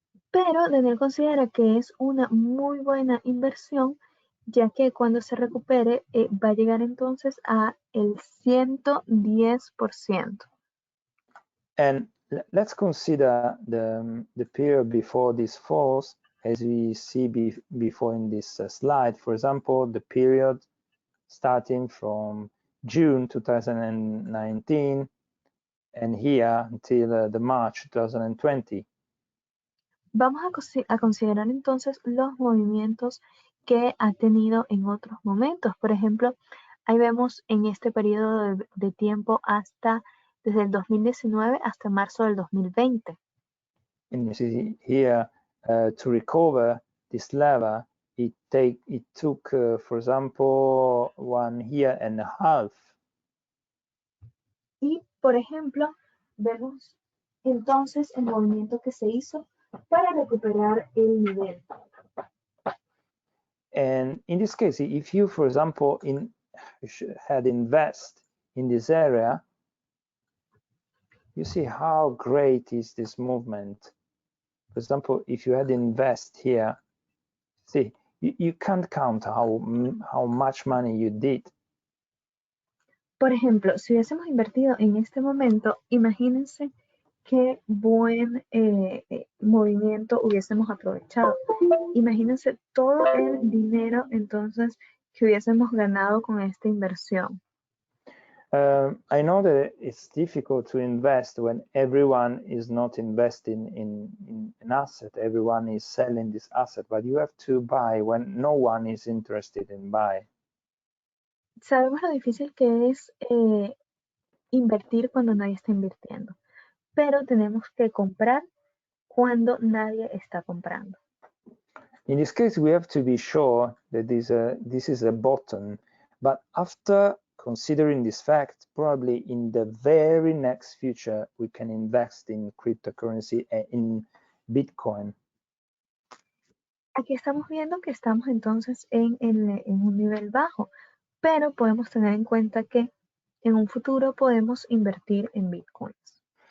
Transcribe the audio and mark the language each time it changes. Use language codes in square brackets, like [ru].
[es] Pero Daniel considera que es una muy buena inversión, ya que cuando se recupere va a llegar entonces a el 110%. [en] And let's consider the period before this falls, as we see before in this slide. For example, the period starting from June 2019 and here until the March 2020. [es] Vamos a considerar entonces los movimientos que ha tenido en otros momentos. Por ejemplo, ahí vemos en este periodo de tiempo desde el 2019 hasta marzo del 2020. [en] And you see here, to recover this level, it took, for example, 1 year and a half. [es] Y, por ejemplo, vemos entonces el movimiento que se hizo para recuperar el nivel. [en] And in this case, if you, for example, had invest in this area, you see how great is this movement. For example, if you had invest here, see, you can't count how much money you did. [es] Por ejemplo, si hubiésemos invertido en este momento, imagínense qué buen movimiento hubiésemos aprovechado. Imagínense todo el dinero entonces que hubiésemos ganado con esta inversión. [en] I know that it's difficult to invest when everyone is not investing in an asset. Everyone is selling this asset, but you have to buy when no one is interested in buy. [es] Sabemos lo difícil que es invertir cuando nadie está invirtiendo, pero tenemos que comprar cuando nadie está comprando. [en] In this case, we have to be sure that this is a bottom, but after considering this fact, probably in the very next future, we can invest in cryptocurrency and in Bitcoin. [es] Aquí estamos viendo que estamos entonces en un nivel bajo, pero podemos tener en cuenta que en un futuro podemos invertir en Bitcoins.